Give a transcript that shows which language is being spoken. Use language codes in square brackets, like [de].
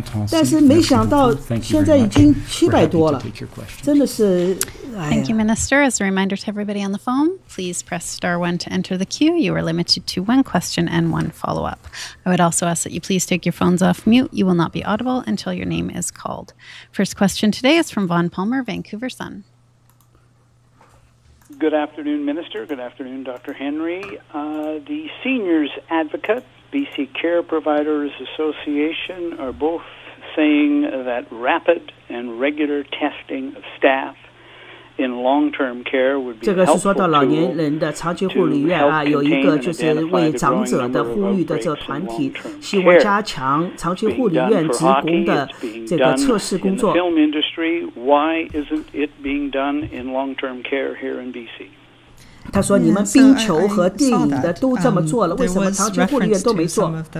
[zh] 但是没想到现在已经700多了，真的是。 [en] Thank you, Minister. As a reminder to everybody on the phone, please press *1 to enter the queue. You are limited to 1 question and 1 follow-up. I would also ask that you please take your phones off mute. You will not be audible until your name is called. First question today is from Vaughn Palmer, Vancouver Sun. Good afternoon, Minister. Good afternoon, Dr. Henry. The Seniors Advocate, BC Care Providers Association are both saying that rapid and regular testing of staff in long-term care would be [zh] 这个是说到老年人的长期护理院有一个就是为长者的呼吁的这个团体，希望加强长期护理院职工的这个测试工作。 [en] Why isn't it being done in long-term care here in BC? [zh] 他说：“你们冰球和电影的都这么做了，为什么长期护理院都没做？